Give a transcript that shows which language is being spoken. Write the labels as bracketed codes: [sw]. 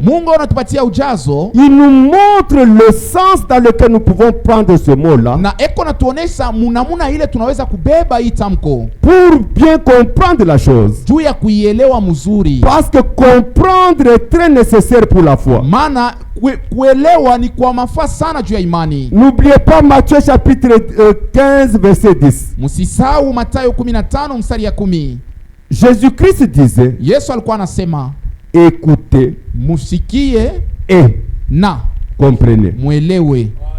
[sw] Mungu anatupatia ujazo [fr] Il nous montre le sens dans lequel nous pouvons prendre ce mot-là [sw] na eko natuonesha munamuna ile tunaweza kubeba hii tamko [fr] pour bien comprendre la chose. [sw] juu ya kuielewa mzuri. [fr] Parce que comprendre est très nécessaire pour la foi. [sw] Maana kuelewa ni kwa mafaa sana juu ya imani. [fr] N'oubliez pas Matthieu chapitre 15 verset 10. [sw] Msisahau Mathayo 15 mstari ya 10. [fr] Jésus-Christ disait, [sw] Yesu alikuwa anasema [fr] écoutez [sw] musikie [fr] et [sw] na [fr] comprenez. [sw] mwelewe.